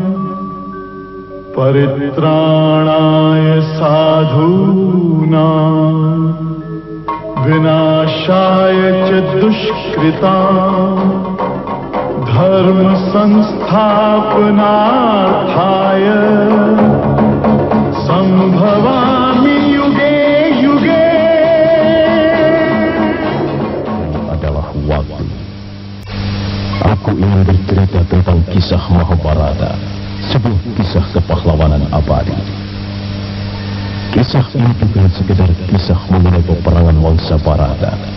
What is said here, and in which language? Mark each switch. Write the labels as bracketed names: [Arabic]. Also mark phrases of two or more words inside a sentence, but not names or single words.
[Sanskrit] परित्राणाय साधूनां विनाशाय च दुष्कृतां, धर्म संस्थापनार्थाय संभवामि युगे युगे। [Indonesian] Adalah waktu. Aku ingin bercerita tentang kisah Mahabharata, sebuah kisah kepahlawanan abadi. Kisah ini bukan sekedar kisah mengenai peperangan Wangsa Bharata.